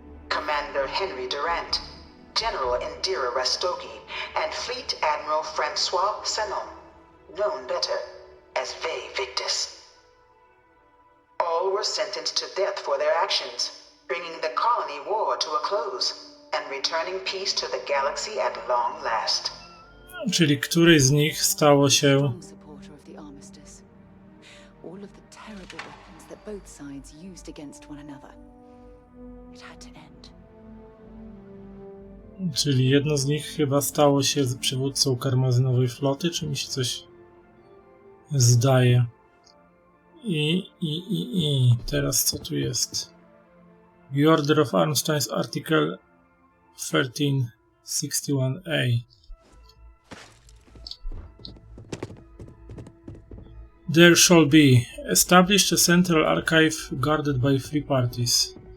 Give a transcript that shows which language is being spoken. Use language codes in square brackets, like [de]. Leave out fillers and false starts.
[en] Commander Henry Durant, General Indira Rastogi, and Fleet Admiral Francois Sanon, known better as Ve Victus. All were sentenced to death for their actions, bringing the colony war to a close and returning peace to the galaxy at long last. [pl] Czyli któryś z nich stało się [en] all of the terrible weapons that both sides used against one another. It had to end. [pl] Czyli jedno z nich chyba stało się przywódcą karmazynowej floty, czy mi się coś zdaje. I teraz co tu jest? [en] The Order of Armstrong's Article 1361A. There shall be established a central archive guarded by three parties.